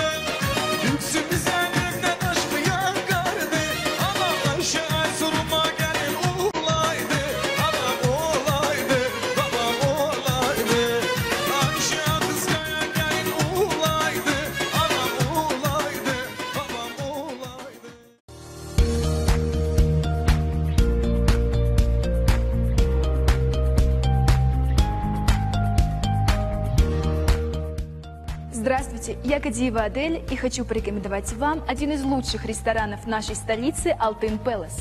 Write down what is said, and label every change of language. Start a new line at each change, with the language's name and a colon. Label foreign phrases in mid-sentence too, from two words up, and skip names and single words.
Turkish: Yüksümüze gökten aşkı yakardı. Anam Ayşe Erzurum'a gelin olaydı. Anam olaydı, babam olaydı. Ayşe Kızkaya gelin olaydı. Anam olaydı, babam olaydı.
Russian: Здравствуйте, я Кадиева Адель и хочу порекомендовать вам один из лучших ресторанов нашей столицы Алтын Пэлас.